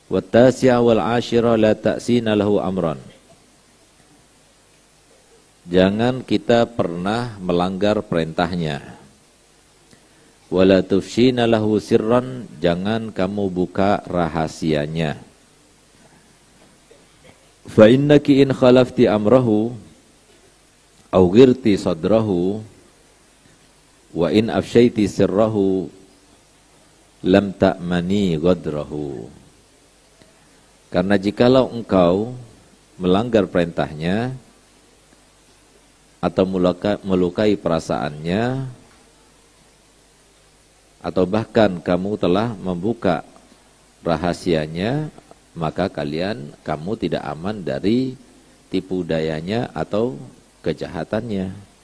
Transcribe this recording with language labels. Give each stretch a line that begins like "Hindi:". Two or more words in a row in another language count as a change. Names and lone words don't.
Arabic: والتاسعة والعاشرة لا تعصين له أمرا.
Indonesian: Jangan kita pernah melanggar perintahnya.
Arabic: ولا تفشين له سرا,
Indonesian: jangan kamu buka rahasianya.
Arabic: فإنك إن خالفت أمره أو أوغرت صدره وإن أفشيت سره لم تأمني غدره.
Indonesian: Karena jikalau engkau melanggar perintahnya atau melukai perasaannya, atau bahkan kamu telah membuka rahasianya, maka kamu tidak aman dari tipu dayanya atau kejahatannya.